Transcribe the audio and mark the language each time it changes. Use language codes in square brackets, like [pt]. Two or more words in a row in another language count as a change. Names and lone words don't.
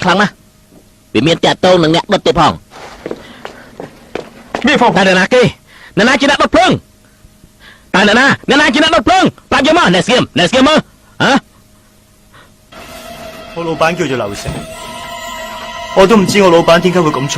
[km] ខ្លាំងណាស់វាមានតាក់ទងនឹងអ្នកដុតទៀតផងនេះផងតែណាគេណាជាអ្នកដុតភ្លើងតែអ្នកណាជាអ្នកដុតភ្លើងប្រាប់យកមកអ្នកស្គៀមមើលហ៎ [yue] 我老闆叫做劉成，我都唔知我老闆點解會咁做。